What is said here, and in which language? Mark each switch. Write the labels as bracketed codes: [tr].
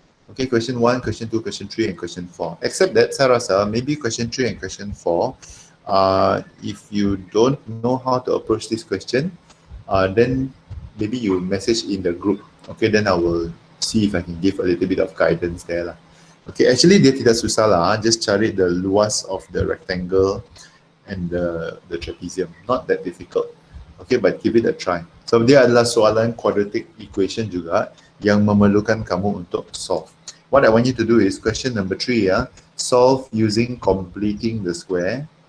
[en] Okay, question 1, question 2, question 3, and question 4. Except that, [ms] saya rasa [en] maybe question 3 and question 4, if you don't know how to approach this question, then maybe you message in the group. Okay, then I will see if I can give a little bit of guidance there lah. Okay, actually [ms] dia tidak susah lah. [en] Just cari the luas of the rectangle and the trapezium. Not that difficult. Okay, but give it a try. [ms] So dia adalah soalan quadratic equation juga yang memerlukan kamu untuk solve. [en] What I want you to do is question number 3 ya, solve using completing the square.